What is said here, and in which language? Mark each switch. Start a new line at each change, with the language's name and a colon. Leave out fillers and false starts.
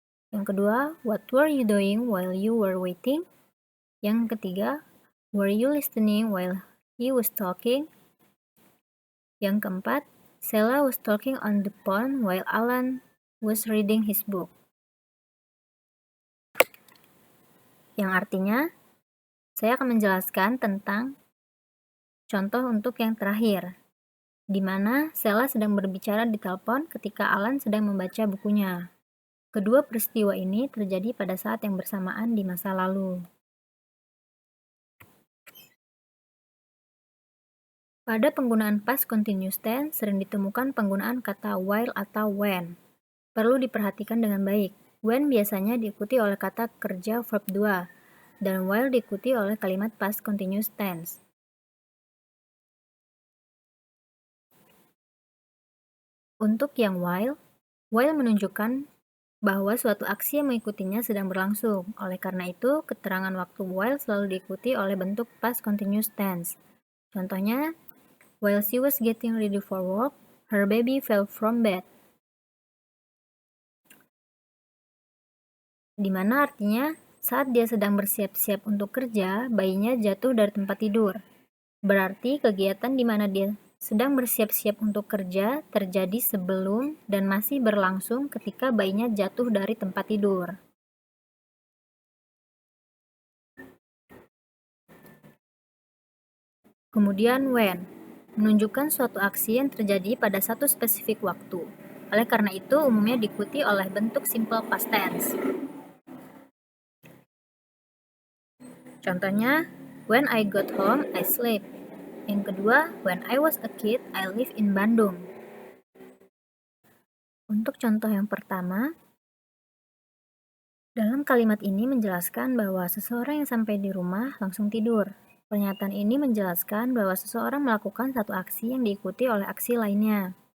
Indonesian: Yang kedua,
English: what were you doing while you were waiting?
Indonesian: Yang ketiga,
English: were you listening while he was talking?
Indonesian: Yang keempat,
English: Sheila was talking on the phone while Alan was reading his book.
Indonesian: yang artinya saya akan menjelaskan tentang contoh untuk yang terakhir, di mana Sheila sedang berbicara di telepon ketika Alan sedang membaca bukunya. Kedua peristiwa ini terjadi pada saat yang bersamaan di masa lalu. Pada penggunaan past continuous tense sering ditemukan penggunaan kata while atau when. Perlu diperhatikan dengan baik. When biasanya diikuti oleh kata kerja verb 2, dan while diikuti oleh kalimat past continuous tense. Untuk yang while menunjukkan bahwa suatu aksi yang mengikutinya sedang berlangsung. Oleh karena itu, keterangan waktu while selalu diikuti oleh bentuk past continuous tense. Contohnya,
English: while she was getting ready for work, her baby fell from bed.
Indonesian: Di mana artinya saat dia sedang bersiap-siap untuk kerja, bayinya jatuh dari tempat tidur. Berarti kegiatan di mana dia sedang bersiap-siap untuk kerja terjadi sebelum dan masih berlangsung ketika bayinya jatuh dari tempat tidur. Kemudian when, menunjukkan suatu aksi yang terjadi pada satu spesifik waktu. Oleh karena itu, umumnya diikuti oleh bentuk simple past tense. Contohnya,
English: when I got home, I slept.
Indonesian: Yang kedua,
English: when I was a kid, I lived in Bandung.
Indonesian: Untuk contoh yang pertama, dalam kalimat ini menjelaskan bahwa seseorang yang sampai di rumah langsung tidur. Pernyataan ini menjelaskan bahwa seseorang melakukan satu aksi yang diikuti oleh aksi lainnya.